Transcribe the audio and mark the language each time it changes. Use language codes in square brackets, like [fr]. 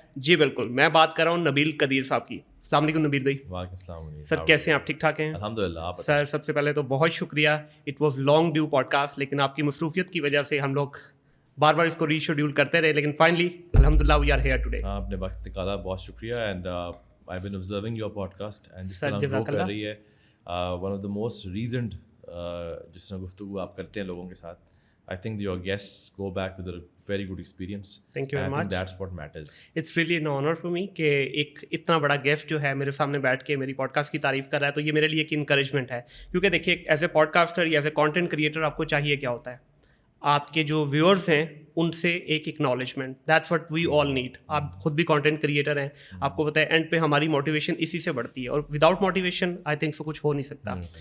[ur] جی بالکل, میں بات کر رہا ہوں نبیل قدیر صاحب کی. السلام علیکم نبیل بھائی. وعلیکم السلام سر, کیسے ہیں آپ؟ ٹھیک ٹھاک ہیں الحمدللہ. سر سب سے پہلے تو بہت شکریہ. [en] it was long due podcast, [ur] لیکن آپ کی مصروفیت کی وجہ سے ہم لوگ بار بار اس کو ری شیڈیول کرتے رہے, لیکن فائنلی الحمدللہ [en] We are here today. [ur] آپ نے وقت نکالا, بہت شکریہ. [en] and I've been observing your podcast and [ur] جس طرح گرو کر رہی ہے, [en] one of the most reasoned [ur] جس طرح گفتگو آپ کرتے ہیں لوگوں کے ساتھ, [en] I think your guests go back with a very good experience. Thank you very much. That's what matters. It's really an honor for me [ur] کہ ایک اتنا بڑا گیسٹ جو ہے میرے سامنے بیٹھ کے میری پوڈ کاسٹ کی تعریف کر رہا ہے, تو یہ میرے لیے ایک انکریجمنٹ ہے. کیونکہ دیکھیے, ایز اے پوڈ کاسٹر یا ایز اے کانٹینٹ کریٹر آپ کو چاہیے کیا ہوتا ہے, آپ کے جو ویورز ہیں ان سے ایک acknowledgement. [en] That's what we all need. [ur] آپ خود بھی کانٹینٹ کریٹر ہیں, آپ کو پتہ ہے اینڈ پہ ہماری موٹیویشن اسی سے بڑھتی ہے, اور without motivation [en] I think so [ur] کچھ ہو نہیں سکتا.